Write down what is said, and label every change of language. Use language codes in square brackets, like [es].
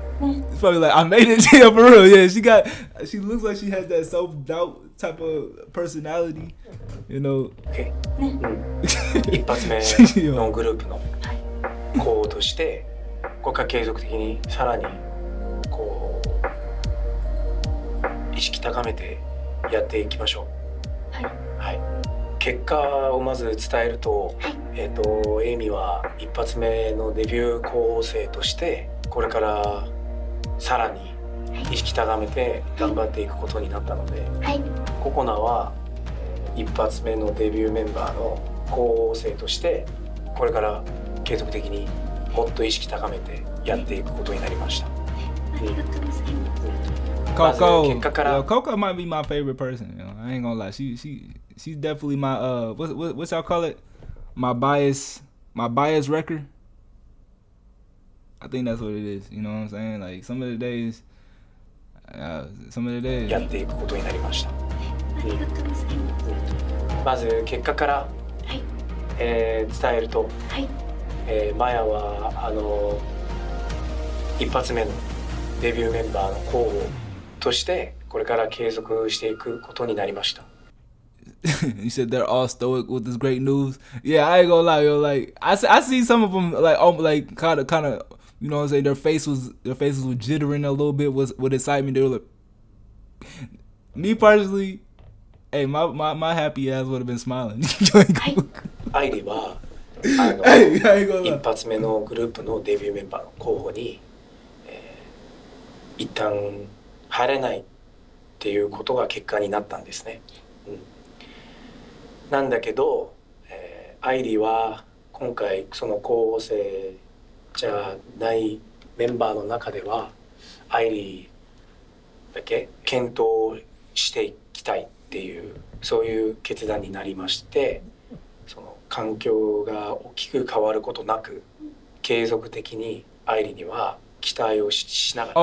[en] It's probably like, I made it, yeah, for real. Yeah, she looks like she has that self-doubt type of personality, you know. Okay. [ja] 一発目のグループの候補として、これから継続的にさらにこう意識高めてやっていきましょう。はい。はい。結果をまず伝えると、エイミは一発目のデビュー候補生としてこれからさらに意識高めて頑張っていくことになったので、はい、ココナは一発目のデビューメンバーの候補生としてこれから継続的にもっと意識高めてやっていくことになりました。 [en] Coco might be my favorite person. You know? I ain't gonna lie. She's definitely my what's y'all call it? My bias wrecker. I think that's what it is. You know what I'm saying? Like some of the days. [ja] やっていくことになりました。まず結果から、伝えると、マヤは一発目のデビューメンバーの候補としてこれから継続していくことになりました。 [en] You said they're all stoic with this great news. Yeah, I ain't gonna lie, yo. Like I see some of them like kind of. You know what I'm saying? Their faces were jittering a little bit with excitement. They were like, me personally, hey, my happy ass would have been smiling. [ja] アイリは一発目のグループのデビューメンバーの候補に、一旦入れないっていうことが結果になったんですね。なんだけど、アイリは今回その候補生じゃないメンバーの中ではアイリーだけ検討していきたいっていうそういう決断になりまして、その環境が大きく変わることなく継続的にアイリーには期待をしながら。